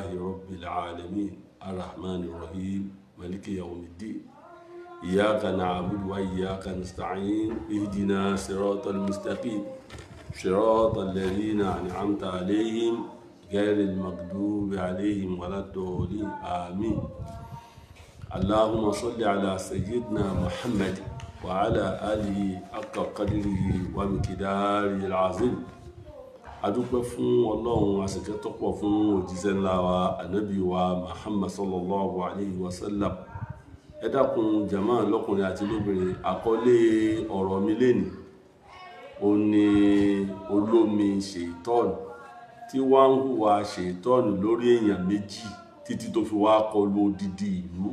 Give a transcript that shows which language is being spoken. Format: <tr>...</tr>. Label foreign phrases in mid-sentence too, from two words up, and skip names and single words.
<ar>رب العالمين الرحمن الرحيم مالك يوم الدين إياك نعبد وإياك نستعين اهدنا صراط المستقيم صراط الذين أنعمت عليهم غير المغضوب عليهم ولا الضالين آمين اللهم صل على سيدنا محمد وعلى آله حق قدره ومقداره العظيم.</ar> <yo>adúpẹ́ fún Ọlọ́run àsìkẹ́ tó pọ̀ fún òjíṣẹ́ ńlá wa ànábì wa Muhammad</yo> <ar>صلى الله عليه وسلم.</ar> <yo>Ẹ dákun jàmá lọ́kùnrin àti lóbìnrin, àkọlé ọ̀rọ̀ mi lénìí ó ní olómi ṣètọ́nù tí wá ń hùwà ṣètọ́nù lórí èèyàn méjì títí tó fi wá kọlu odidi ìlú.</yo>